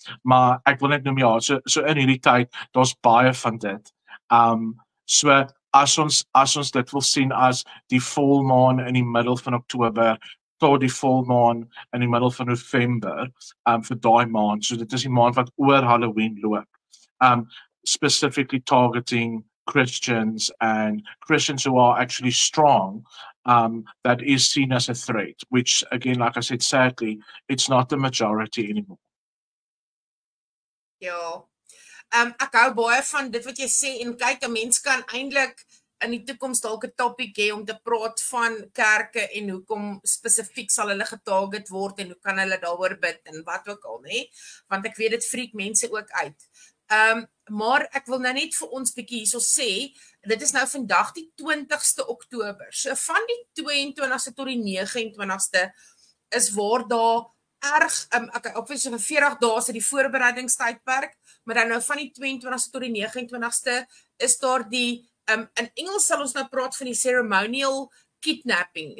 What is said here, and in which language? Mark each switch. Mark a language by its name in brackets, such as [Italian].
[Afrikaans] Maar ek wil net noem, ja, so in hierdie tyd, daar's baie van dit. So, as ons dit wil sien as die volmaan in die middel van Oktober, tot die volmaan in die middel van November, vir daai maand, so dit is die maand wat oor Halloween loop. [English] Specifically targeting Christians and Christians who are actually strong, that is seen as a threat, which again, like I said, sadly, it's not the majority anymore. [Afrikaans] Ja, ek hou baie van dit wat jy sê, en kyk, 'n mens kan eintlik in die toekoms dalk 'n topic hê om te praat van kerke en hoekom spesifiek sal hulle getarget word en hoe kan hulle daaroor bid en wat ook al, nê? Want ek weet dit freak mense ook uit. Maar ek wil nou net vir ons bietjie hierso sê, dit is nou vandag die 20ste Oktober. So van die 22ste tot die 29ste is waar daar erg, obviously vir 40 dae is die voorbereidingstydperk, maar dan nou van die 22ste tot die 29ste is daar die, in Engels sal ons nou praat van die [English] ceremonial kidnapping.